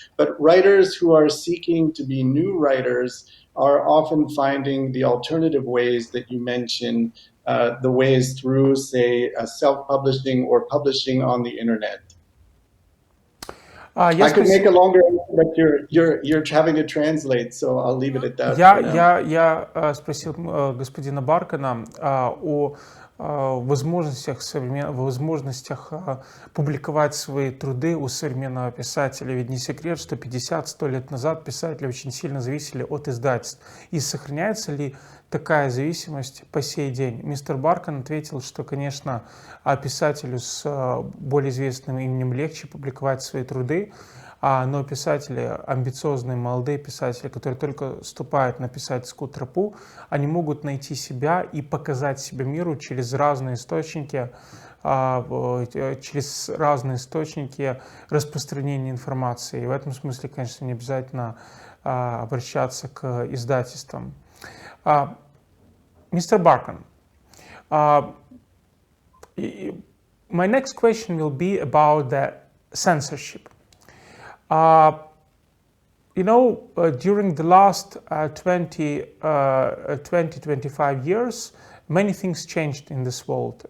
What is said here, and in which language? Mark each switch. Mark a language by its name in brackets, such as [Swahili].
[English] But writers who are seeking to be new writers are often finding the alternative ways that you mentioned, the ways through, say, self-publishing or publishing on the internet. I could make a longer answer, but you're having to translate, so I'll leave it at that for now. [Russian] Я спросил господина Баркана о возможностях публиковать свои труды у современного писателя. Ведь не секрет, что 50-100 лет назад писатели очень сильно зависели от издательств. И сохраняется ли такая зависимость по сей день? Мистер Баркан ответил, что, конечно, писателю с более известным именем легче публиковать свои труды, но писатели, амбициозные молодые писатели, которые только ступают на писательскую тропу, они могут найти себя и показать себя миру через разные источники распространения информации. И в этом смысле, конечно, не обязательно обращаться к издательствам. [English] Mr. Barkan, my next question will be about the censorship. During the last 20-25 years, many things changed in this world.